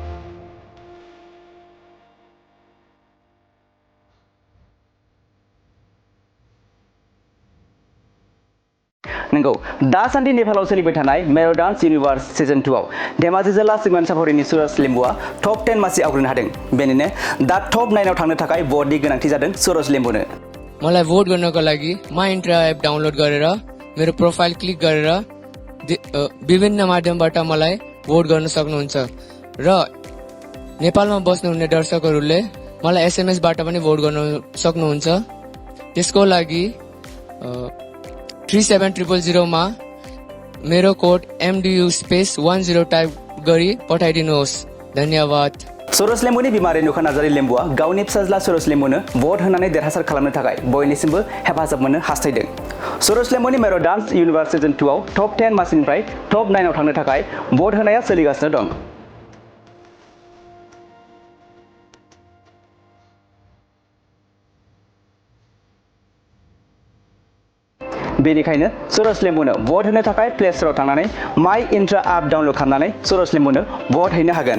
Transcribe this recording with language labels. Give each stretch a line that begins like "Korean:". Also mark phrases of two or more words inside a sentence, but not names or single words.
Bodo: नंगौ दासान्दि नेपालाव सोलिबाय थानाय मेरो डान्स इउनिभार्स सिजन 2 आव धेमाजि जिल्ला सिमेन्साफरिनि सुरज लिम्बुआ टप 10 मासि आवग्रिनो हादों। बेनिनो दा टप 9 आव थांनो थाखाय भटनि गोनांथि जादों सुरज लिम्बुनो।
Nepali: मलाई भोट गर्नको लागि मा इन्ट्रा एप डाउनलोड गरेर मेरो प्रोफाइल क्लिक गरेर विभिन्न माध्यमबाट मलाई भोट गर्न सक्नुहुन्छ र नेपालमा बस्नुहुने दर्शकहरूले मलाई एसएमएस बाट पनि भोट गर्न सक्नुहुन्छ। त्यसको लागि 37000 मा मेरो कोड MDU स्पेस 10 टाइप गरी पठाइदिनुहोस्। धन्यवाद।
Bodo: सुरज लिम्बुनि बिमा रेनुका नार्जारी लिम्बुआ गावनि फिसाज्ला सुरज लिम्बुनो भट होनानै देरहासार खालामनो थाखाय बयनिसिमबो हेफाजाब मोननो हास्थायदों। सुरज लिम्बुनि मेरो डान्स इउनिभार्स सिजन 2 आव टप 10 मासिनिफ्राय टप 9 आव थांनो थाखाय भट होनाया सोलिगासिनो दं। बेनिखायनो सुरज लिम्बुनो भट होनो थाखाय प्ले स्टोराव थांनानै माइ इन्ट्रा एप डाउनलोड खालामनानै सुरज लिम्बुनो भट हैनो हागोन।